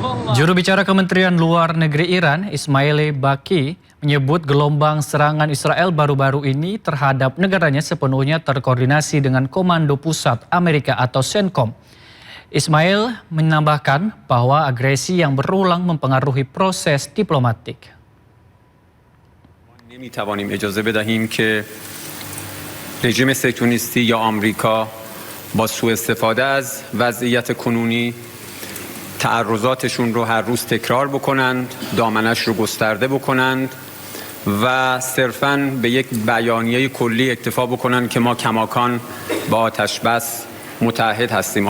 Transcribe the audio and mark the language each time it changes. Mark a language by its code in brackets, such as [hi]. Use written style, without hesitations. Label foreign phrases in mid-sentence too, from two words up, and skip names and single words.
[id] Juru bicara Kementerian Luar Negeri Iran, Ismail Baqi, menyebut gelombang serangan Israel baru-baru ini terhadap negaranya sepenuhnya terkoordinasi dengan Komando Pusat Amerika atau CENTCOM. Ismail menambahkan bahwa agresi yang berulang mempengaruhi proses diplomatik. [fa] نمی‌توانیم اجازه بدهیم که رژیم صهیونیستی یا آمریکا با سوء استفاده از وضعیت کنونی تعرضاتشون رو هر روز تکرار بکنند، دامنش رو گسترده بکنند و صرفاً به یک بیانیه کلی اکتفا بکنند که ما کماکان با آتش بس متحد هستیم.